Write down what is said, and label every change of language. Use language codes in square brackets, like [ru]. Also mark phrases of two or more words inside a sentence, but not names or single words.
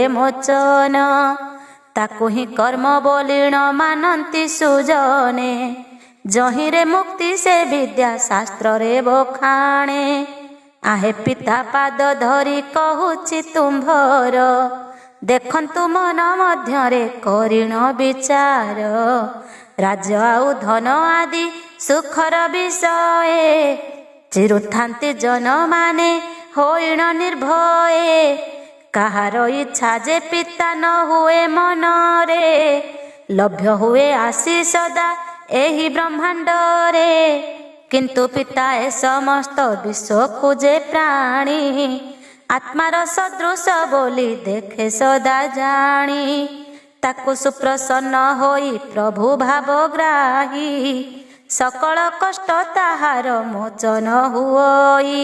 [or] ମୋଚନ ତାକୁ ହି କର୍ମ ବୋଲିଣ ମାନନ୍ତି ସୁଜନେ ଯହିରେ ମୁକ୍ତି ସେ ବିଦ୍ୟା ଶାସ୍ତ୍ର ରେ ବଖାଣେ ଆହେ ପିତା ପାଦ ଧରି କହୁଛି ତୁମ୍ଭର ଦେଖନ୍ତୁ ମନ ମଧ୍ୟରେ କରିଣ ବିଚାର ରାଜ୍ୟ ଆଉ ଧନ ଆଦି ସୁଖର ବିଷୟ ଚିରୁଥାନ୍ତି ଜନ ମାନେ ହୋଇଣ ନିର୍ଭୟେ କାହାର ଇଚ୍ଛା ଜେ ପିତା ନ ହୁଏ ମନରେ ଲଭ୍ୟ ହୁଏ ଆସି ସଦା ଏହି ବ୍ରହ୍ମାଣ୍ଡ ରେ କିନ୍ତୁ ପିତାଏ ସମସ୍ତ ବିଶ୍ୱକୁ ଯେ ପ୍ରାଣୀ, ଆତ୍ମାର ସଦୃଶ ବୋଲି ଦେଖେ ସଦା ଜାଣି। ତାକୁ ସୁପ୍ରସନ୍ନ ହୋଇ ପ୍ରଭୁ ଭାବଗ୍ରାହୀ, ସକଳ କଷ୍ଟ ତାହାର ମୋଚନ ହୁଅଇ।